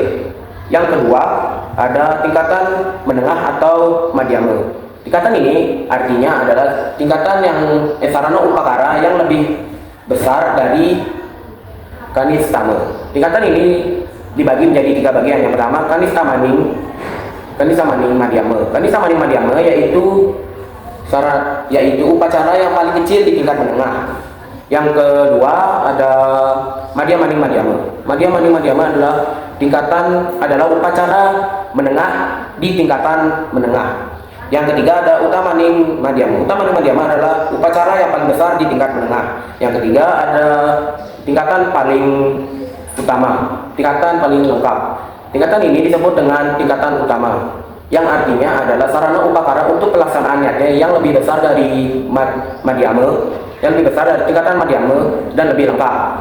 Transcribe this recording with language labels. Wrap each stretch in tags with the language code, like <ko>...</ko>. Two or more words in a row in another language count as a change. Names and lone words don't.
<id>Yang kedua ada tingkatan menengah atau madhyama. Tingkatan ini artinya adalah tingkatan yang sarana upakara yang lebih besar dari kanistama. Tingkatan ini dibagi menjadi 3 bagian. Yang pertama</id> <ban>kanistamaning madhyama. Kanistamaning madhyama</ban> <id>yaitu upacara yang paling kecil di tingkat menengah. Yang kedua ada</id> <ban>Madhyamaning madhyama. Madhyamaning madhyama</ban> <id>adalah upacara menengah di tingkatan menengah. Yang ketiga ada</id> <ban>Utamaning madhyama. Utamaning madhyama</ban> <id>adalah upacara yang paling besar di tingkat menengah. Yang ketiga ada tingkatan paling utama, tingkatan paling lengkap. Tingkatan ini disebut dengan tingkatan utama, yang artinya adalah sarana upakara untuk pelaksanaannya yang lebih besar dari madhyama, yang lebih besar dari tingkatan madhyama dan lebih lengkap.</id>